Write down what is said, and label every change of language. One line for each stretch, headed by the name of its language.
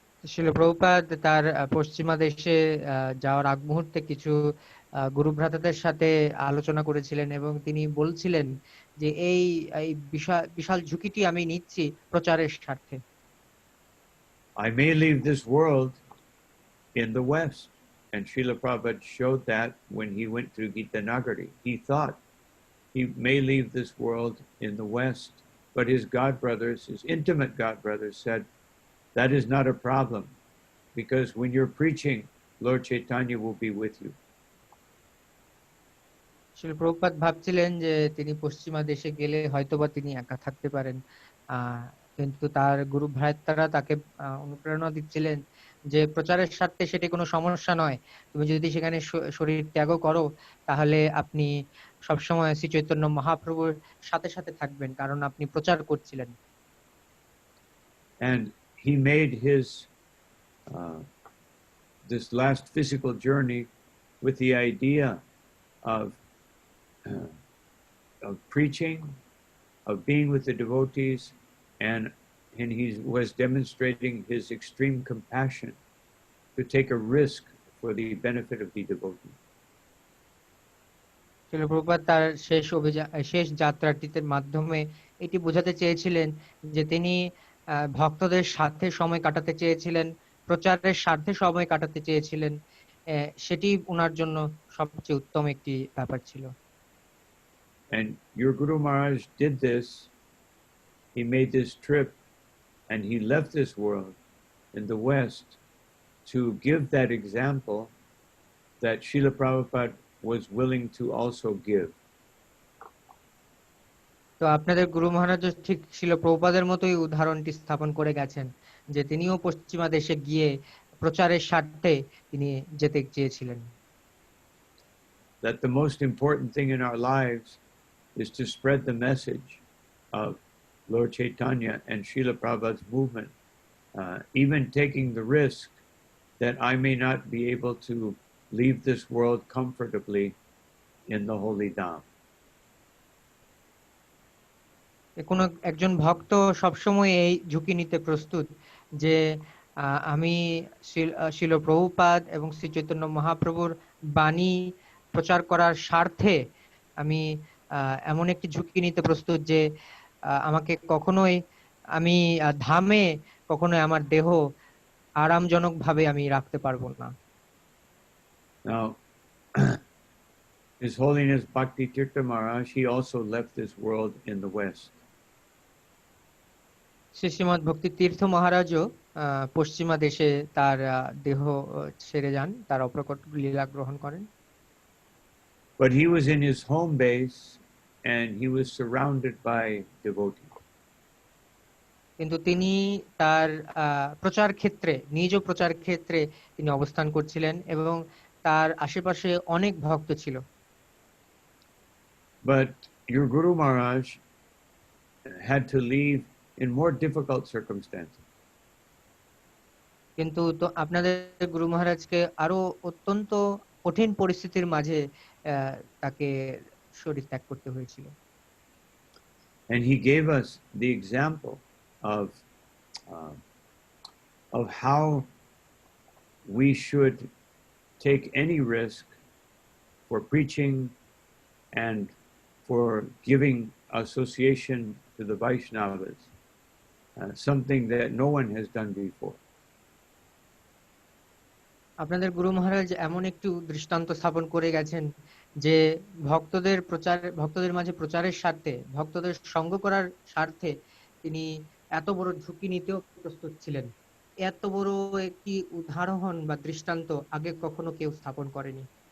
Bangla: শ্রীল প্রভুপাদ তার পশ্চিমা দেশে যাওয়ার আগ মুহূর্তে কিছু গুরু ভ্রাতাদের সাথে আলোচনা করেছিলেন এবং তিনি বলছিলেন যে এই বিশাল ঝুঁকিটি আমি নিচ্ছি প্রচারের স্বার্থে।
English: I may leave this world in the West, and Srila Prabhupada showed that when he went through Gita Nagari. He thought he may leave this world in the West, but his God brothers, his intimate God brothers, said that is not a problem, because when you're preaching, Lord Chaitanya will be with you.
Bangla: শিল প্রভুপাদ ভাবছিলেন যে তিনি পশ্চিমা দেশে গেলে হয়তোবা তিনি একা থাকতে পারেন, আহ কিন্তু তার গুরু ভ্রাতারা তাকে অনুপ্রেরণা দিচ্ছিলেন যে প্রচারের স্বার্থে সেটি কোনো সমস্যা নয়, তুমি যদি সেখানে শরীর ত্যাগও করো তাহলে আপনি সবসময় শ্রী চৈতন্য মহাপ্রভুর সাথে সাথে থাকবেন, কারণ আপনি প্রচার করছিলেন।
English: And he made his this last physical journey with the idea of preaching, of being with the devotees, and he was demonstrating his extreme compassion to take a risk for the benefit of the devotee.
Bangla: শিল প্রভুপাদ তার শেষ যাত্রাটিতে মাধ্যমে এটি বোঝাতে চেয়েছিলেন যে তিনি ভক্তদের সাথে সময় কাটাতে চেয়েছিলেন, প্রচারের স্বার্থে সময় কাটাতে চেয়েছিলেন, সেটি ওনার জন্য সবচেয়ে উত্তম একটি ব্যাপার ছিল।
English: And your Guru Maharaj did this. He made this trip and he left this world in the West to give that example that Srila Prabhupada was willing to also give.
Bangla: তো আপনাদের গুরু মহারাজ ঠিক শিল প্রভুপাদের মতোই উদাহরণটি স্থাপন করে গেছেন যে তিনিও পশ্চিমা দেশে গিয়ে প্রচারের স্বার্থে তিনি যেতে চেয়েছিলেন।
English: That the most important thing in our lives is to spread the message of Lord Chaitanya and Srila Prabhupada's movement, even taking the risk that I may not be able to leave this world comfortably in the holy Dham.
Bangla: কোনো একজন ভক্ত সবসময় এই ঝুঁকি নিতে প্রস্তুত যে আমি শিল প্রভুপাদ এবং শ্রী চৈতন্য মহাপ্রভুর বাণী প্রচার করার স্বার্থে আমি এমন একটি ঝুঁকি নিতে প্রস্তুত যে আমাকে কখনোই আমি ধামে কখনোই আমার দেহ আরামজনক ভাবে আমি রাখতে পারবো না।
English: Now, His Holiness Bhakti Tirtha Maharaj, he also left this world in the West.
Bangla: Srimat ভক্তি তীর্থ মহারাজও পশ্চিমা দেশে তার দেহ ছেড়ে যান, তার অপ্রকট লীলা গ্রহণ করেন।
English: But he was in his home base and he was surrounded by devotees.
Bangla: কিন্তু তিনি তার প্রচার ক্ষেত্রে, নিজ প্রচার ক্ষেত্রে তিনি অবস্থান করছিলেন এবং তার আশেপাশে অনেক ভক্ত ছিল।
English: But your Guru Maharaj had to leave in more difficult circumstances.
Bangla: কিন্তু তো আপনাদের গুরু মহারাজকে আরো অত্যন্ত কঠিন পরিস্থিতির মাঝে তাকে শরীর ত্যাগ করতে হয়েছিল।
English: And he gave us the example of how we should take any risk for preaching and for giving association to the Vaishnavas, something that no one has done before.
Bangla: আপনাদের গুরু মহারাজ এমন একটি দৃষ্টান্ত স্থাপন করে গেছেন যে ভক্তদের মাঝে প্রচারের স্বার্থে, ভক্তদের সঙ্গ করার স্বার্থে তিনি এত বড় ঝুঁকি নিতেও প্রস্তুত ছিলেন। এত বড় একটি উদাহরণ বা দৃষ্টান্ত আগে কখনো কেউ স্থাপন করেনি।